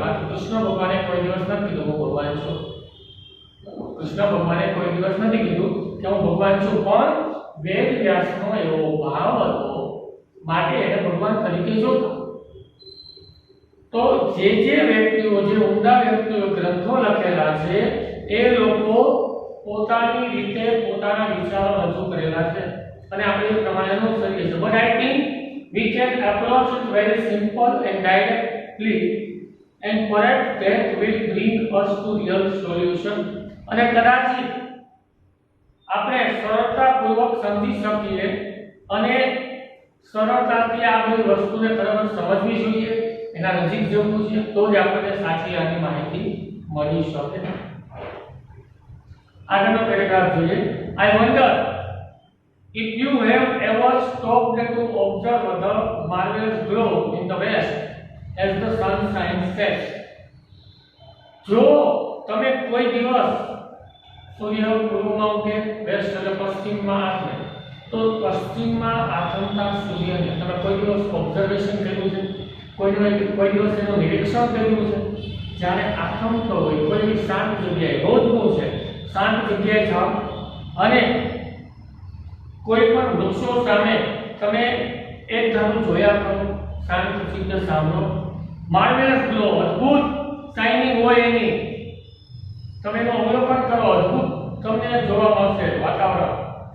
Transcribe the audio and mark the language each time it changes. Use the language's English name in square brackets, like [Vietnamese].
[Gujarati] બાકી કૃષ્ણ ભગવાને કોઈ દિવસ નથી કીધું હું ભગવાન છું. કૃષ્ણ ભગવાને કોઈ દિવસ નથી કીધું કે હું ભગવાન છું, પણ વેદવ્યાસનો એવો ભાવ હતો માટે એને ભગવાન તરીકે જોતા. તો જે વ્યક્તિઓ, જે ઉમદા વ્યક્તિઓ ગ્રંથો લખેલા છે એ લોકો પોતાની રીતે પોતાના વિચારો રજૂ કરેલા છે અને આપણે એ પ્રમાણે અનુસરીએ છીએ. [English] But I think we can approach it very simple and directly, and perhaps that will bring us to real solution. [Gujarati] અને કદાચ આપણે સરળતાપૂર્વક સમજી શકીએ અને સરળતાથી આ બધી વસ્તુને ખરેખર સમજવી જોઈએ, એના નજીક જવું છે, તો જ આપણને સાચી આની માહિતી મળી શકે. આગળનો પેરેગ્રાફ જોઈએ. [English] I wonder if you have ever stopped to observe the marvelous glow in the west as the sun sets. [Gujarati] જો તમે કોઈ દિવસ સૂર્ય પૂર્વમાં ઉગે, વેસ્ટ એટલે પશ્ચિમમાં આથમે, તો પશ્ચિમમાં આથમતા સૂર્યને તમે કોઈ દિવસ ઓબ્ઝર્વેશન કર્યું છે? કોઈ દિવસ એનું નિરીક્ષણ કર્યું છે? જ્યારે આથમતો હોય કોઈ શાંત જગ્યાએ, રોજનું છે, શાંત જગ્યાએ જાઓ અને કોઈ પણ વૃક્ષો સામે તમે એક ધારું જોયા કરો, શાંત ચિત્ત સાંભળો, માર્વેલસ ગ્લો, અદ્ભુત શાઇનિંગ હોય એની તમે એનું અવલોકન કરો, અદ્ભુત તમને જોવા મળશે વાતાવરણ.